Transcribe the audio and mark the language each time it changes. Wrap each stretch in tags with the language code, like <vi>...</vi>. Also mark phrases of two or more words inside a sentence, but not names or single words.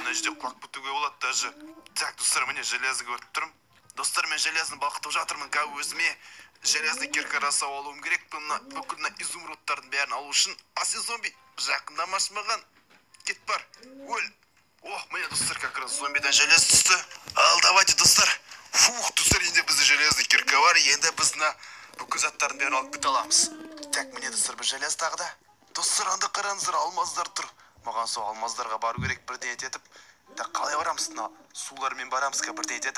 <kk>Мына жерде құлап кетуге болады даже. Так, достар, міне железді көріп тұрмын. Достар, мен железін балқытып жатырмын. Өзіме</kk> <ru>железный кирка</ru> <kk>жасау алуым керек. Бүкіл изумрудтардың бәрін алу үшін. Сен зомби, жақындамашы маған. Кет бар. Өл. Міне, достар,</kk> <ru>как раз</ru> <kk>зомбидан желез түсті. Ал, давайте, достар. Достар, енді бізде</kk> <ru>железный кирка</ru> <kk>бар. Енді біз бүкіл заттардың бәрін алып кете аламыз. Так, міне, достар, бір желез тағы да. Достар, анда қараңыздар, алмаздар тұр. Маған сол алмаздарға бару керек бірден етіп. Так, қалай барамыз? Сулармен барамыз бірден етіп.</kk>